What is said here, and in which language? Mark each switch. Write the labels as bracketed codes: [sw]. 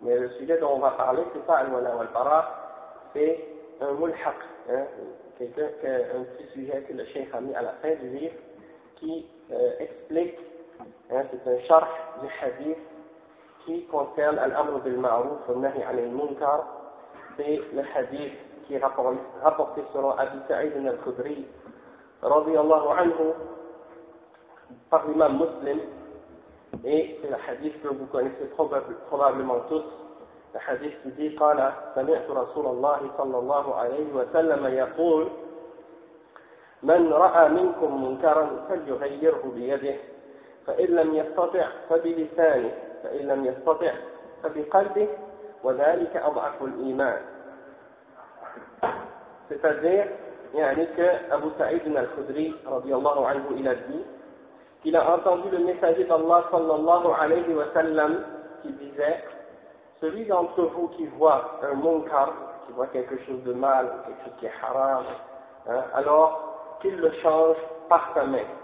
[fr] Mais le sujet dont on va parler, c'est pas Al-Wala wal-Bara, c'est un mulhaq, un petit sujet que le Cheikh a mis à la fin du livre, qui explique, c'est un charh du hadith qui concerne Al-Amr bil-Ma'ruf wa-Nahy 'anil Munkar. C'est le hadith qui est rapporté selon Abi Sa'id al-Khudri, radiallahu anhu, par l'imam muslim. Et c'est le hadith que vous connaissez probablement tous. Le hadith qui dit, [ar] قال سمعت رسول الله صلى الله عليه وسلم يقول من رأى منكم منكرا فليغيره بيده فإن لم يستطع فبلسانه فإن لم يستطع فبقلبه وذلك أضعف الإيمان. [fr] C'est-à-dire, Abu Sa'id al-Khudri, [ar] رضي الله عنه, [fr] il a dit qu'il a entendu le messager d'Allah sallallahu alayhi wa sallam qui disait: celui d'entre vous qui voit un munkar, qui voit quelque chose de mal, quelque chose qui est haram, alors qu'il le change par sa main.